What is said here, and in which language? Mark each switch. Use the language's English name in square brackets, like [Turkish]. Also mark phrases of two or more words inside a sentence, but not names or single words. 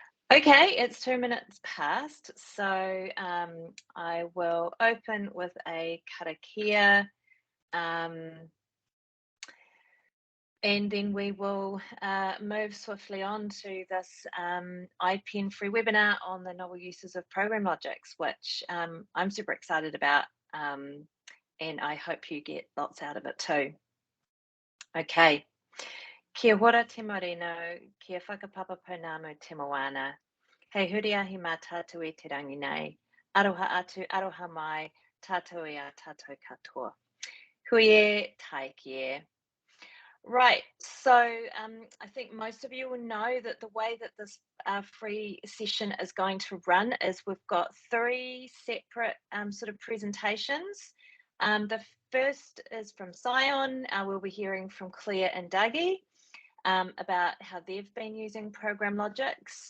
[English] Okay, it's 2 minutes past, so I will open with a karakia, um, and then we will move swiftly on to this iPEN free webinar on the novel uses of program logics, which I'm super excited about, and I hope you get lots out of it too. Okay. [Māori] Kia ora te marino, kia whakapapa pounamu te moana. Hei huri ahi mā tātou e te rangi nei. Aroha atu, aroha mai, tātou e a tātou katoa. Hui e, taiki e. [English] Right, so I think most of you will know that the way that this free session is going to run is we've got 3 separate sort of presentations. The first is from Scion. We'll be hearing from Claire and Dougie about how they've been using program logics.